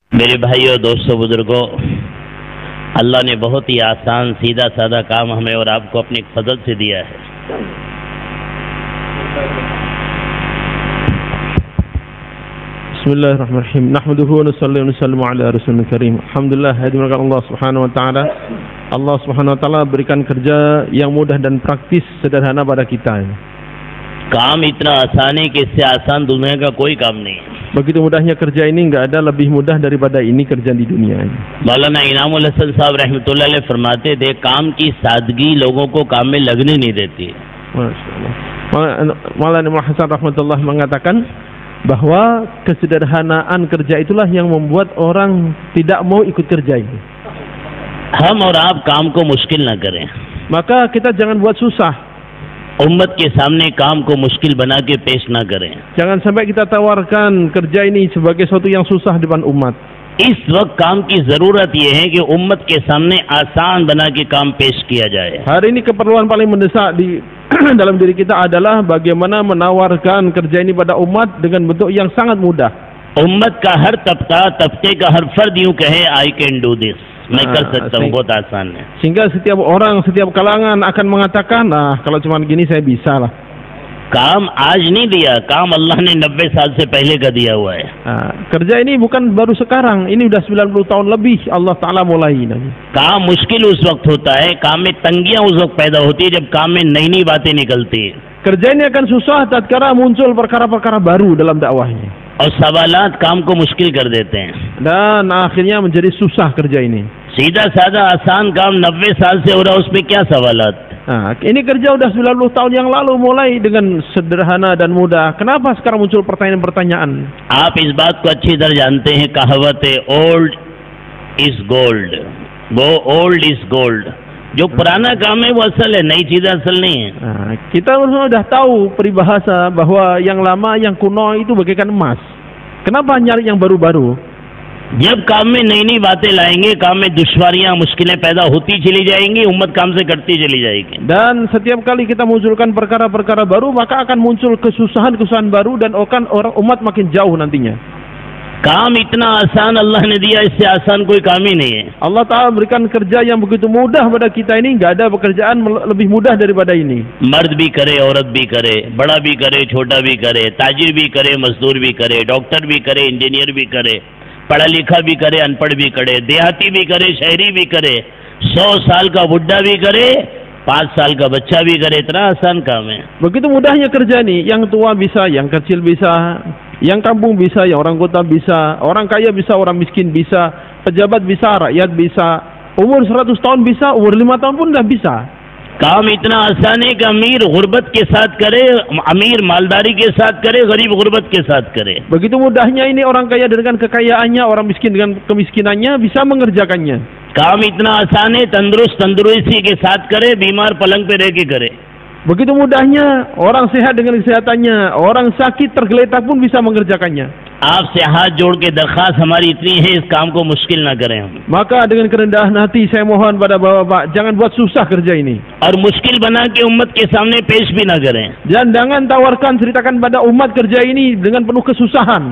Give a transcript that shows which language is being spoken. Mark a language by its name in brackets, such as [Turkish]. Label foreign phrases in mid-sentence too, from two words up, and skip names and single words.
[Urdu] میرے بھائیوں، دوستوں، بزرگوں، اللہ نے بہت ہی آسان سیدھا سادہ کام ہمیں اور آپ کو اپنے فضل سے دیا ہے. [Arabic] بسم الله الرحمن الرحيم. نحمده ونصلي ونسلم على الرسول الكريم. الحمد لله, [Indonesian] hadirat [Arabic] الله سبحانه وتعالى. الله سبحانه وتعالى [Indonesian] berikan kerja yang mudah dan praktis, sederhana pada kita. [Urdu] کام اتنا آسان ہے کہ اس سے آسان دنیا کا کوئی کام نہیں ہے. [Indonesian] Begitu mudahnya kerja ini, nggak ada lebih mudah daripada ini kerja di dunia ini. [Urdu] مولانا انعام الحسن صاحب [Arabic] رحمة الله عليه [Urdu] فرماتے تھے، کام کی سادگی لوگوں کو کام میں لگنے نہیں دیتی. [Indonesian] Maulana Hasan rahmatullah mengatakan bahwa kesederhanaan kerja itulah yang membuat orang tidak mau ikut kerja ini. [Urdu] ہم اور آپ کام کو مشکل نہ کریں. [Indonesian] Maka kita jangan buat susah. [Urdu] امت کے سامنے کام کو مشکل بنا کے پیش نہ کریں. [Indonesian] Jangan sampai kita tawarkan kerja ini sebagai sesuatu yang susah depan umat. [Urdu] اس وقت کام کی ضرورت یہ ہے کہ امت کے سامنے آسان بنا کے کام پیش کیا جائے. [Indonesian] Hari ini keperluan paling mendesak di dalam diri kita adalah bagaimana menawarkan kerja ini pada umat dengan bentuk yang sangat mudah. [Urdu] امت کا ہر طبقے کا ہر فرد یوں کہے, [English] I can do this, [Urdu] میں کر سکتا ہوں، بہت آسان ہے. [Indonesian] Sehingga setiap orang, setiap kalangan akan mengatakan, nah kalau cuma gini saya bisa lah. [Urdu] کام آج نہیں دیا، کام اللہ نے 90 سال سے پہلے کا دیا ہوا ہے. [Indonesian] Kerja ini bukan baru sekarang, ini udah 90 tahun lebih [Arabic] الله تعالى [Indonesian] mulai. [Urdu] کام مشکل اس وقت ہوتا ہے، کام میں تنگیاں اس وقت پیدا ہوتی ہے جب کام میں نئی نئی باتیں نکلتی ہے. [Indonesian] Kerja ini akan susah tatkala muncul perkara-perkara baru dalam dakwahnya. [Urdu] اور سوالات کام کو مشکل کر دیتے ہیں. [Indonesian] Dan akhirnya menjadi susah kerja ini. [Urdu] سیدھا سادہ آسان کام 90 سال سے ہو رہا، اس میں کیا سوالات? [Indonesian] Ini kerja udah 90 tahun yang lalu mulai dengan sederhana dan mudah. Kenapa sekarang muncul pertanyaan-pertanyaan? [Urdu] آپ اس بات کو اچھی طرح جانتے ہیں، کہاوت ہے [English] old is gold, [Urdu] وہ [English] old is gold. [Urdu] جو پرانا کام ہے وہ اصل ہے، نئی چیزیں اصل نہیں ہے. [Indonesian] Kita sudah tahu peribahasa bahwa yang lama, yang kuno itu bagaikan emas. Kenapa nyari yang baru-baru? [Urdu] جب کام میں نئی نئی باتیں لائیں گے، کام میں دشواریاں مشکلیں پیدا ہوتی چلی جائیں گی، امت کام سے کرتی چلی جائے گی. [Indonesian] Dan setiap kali kita munculkan perkara-perkara baru, maka akan muncul kesusahan-kesusahan baru dan orang umat makin jauh nantinya. [Urdu] کام اتنا آسان اللہ نے دیا، اس سے آسان کوئی کام ہی نہیں ہے. [Arabic] الله تعالى [Indonesian] berikan kerja yang begitu mudah pada kita ini, nggak ada pekerjaan lebih mudah daripada ini. [Urdu] مرد بھی کرے، عورت بھی کرے، بڑا بھی کرے، چھوٹا بھی کرے، تاجر بھی کرے، مزدور بھی کرے، ڈاکٹر بھی کرے، انجینئر بھی کرے، پڑھا لکھا بھی کرے، ان پڑھ بھی کرے، دیہاتی بھی کرے، شہری بھی کرے، 100 سال کا بوڑھا بھی کرے، 5 سال کا بچہ بھی کرے، اتنا آسان کام ہے. [Indonesian] Begitu mudahnya kerja ini, yang tua bisa, yang kecil bisa, yang kampung bisa, yang orang kota bisa, orang kaya bisa, orang miskin bisa, pejabat bisa, rakyat bisa, umur 100 tahun bisa, umur 5 tahun pun dah bisa. [Urdu] کام اتنا آسان ہے کہ امیر غربت کے ساتھ کرے، امیر مالداری کے ساتھ کرے، غریب غربت کے ساتھ کرے. [Indonesian] Begitu mudahnya ini, orang kaya dengan kekayaannya, orang miskin dengan kemiskinannya bisa mengerjakannya. [Urdu] کام اتنا آسان ہے، تندرست تندرستی کے ساتھ کرے، بیمار پلنگ پہ رہ کے کرے. [Indonesian] Begitu mudahnya, orang sehat dengan kesehatannya, orang sakit tergeletak pun bisa mengerjakannya. [Urdu] آپ سے ہاتھ جوڑ کے درخواست ہماری اتنی ہے، اس کام کو مشکل نہ کریں ہم. [Indonesian] Maka dengan kerendahan hati saya mohon pada bapak-bapak, jangan buat susah kerja ini. [Urdu] اور مشکل بنا کے امت کے سامنے پیش بھی نہ کریں. [Indonesian] Dan jangan tawarkan, ceritakan pada umat kerja ini dengan penuh kesusahan.